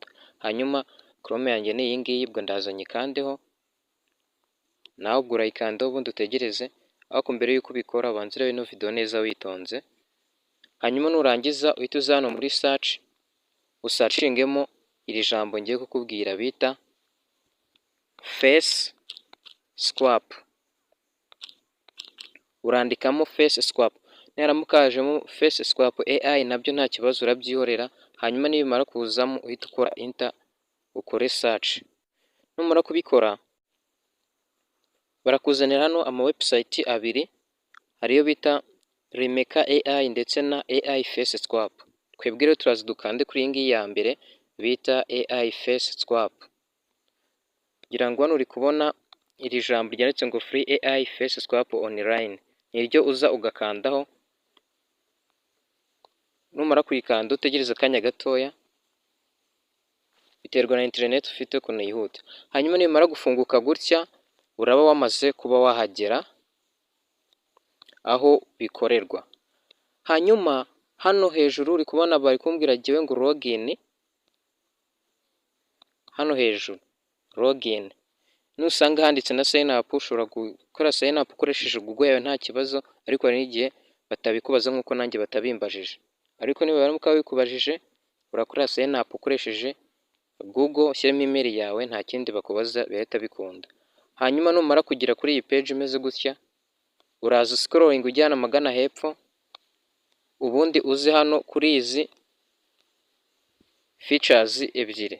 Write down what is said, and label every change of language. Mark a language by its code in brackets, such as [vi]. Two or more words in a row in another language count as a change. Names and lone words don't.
[rw] Hanyuma Chrome yanjye ni iyi ngiyi, ubwo ndaza nyikandeho, nawe ubwo urayikandaho ubundi utegereze, ariko mbere y'uko ubikora ubanza urebe ino video neza witonze. Hanyuma nurangiza uhite uza hano muri search, usacingemo iri jambo ngiye kukubwira bita [en] face swap. [rw] Urandikamo [en] face swap, [rw] niharamuka hajemo [en] face swap AI [rw] nabyo nta kibazo urabyihorera. Hanyuma nibimara kuzamo uhita ukora enter, ukore search. Numara kubikora barakuzanira hano ama website abiri, hariyo bita Remeka AI ndetse na AI face swap. Twebwe rero turaza dukande kuri iyi ngiyi ya mbere bita AI face swap. Ngira ngo hano uri kubona iri jambo ryanditse ngo [en] free AI face swap online, [rw] niryo uza ugakandaho. Numara kuyikanda utegereza akanya gatoya, biterwa na internet ufite ukuntu yihuta. Hanyuma nimara gufunguka gutya uraba wamaze kuba wahagera aho bikorerwa. Hanyuma hano hejuru uri kubona bari kumbwira jyewe ngo login, hano hejuru login. Nusanga handitse na [en] sign up [rw] ushobora gukora [en] sign up [rw] ukoresheje Google yawe nta kibazo, ariko hari n'igihe batabikubaza nk'uko nanjye batabimbajije. Ariko niba baramuka bikubajije urakora [en] sign up [rw] ukoresheje Google, ushyiramo email yawe, nta kindi bakubaza bihita bikunda. Hanyuma numara kugera kuri iyi page imeze gutya, uraza scrolling ujyana amagana hepfo, ubundi uze hano kuri izi features ebyiri.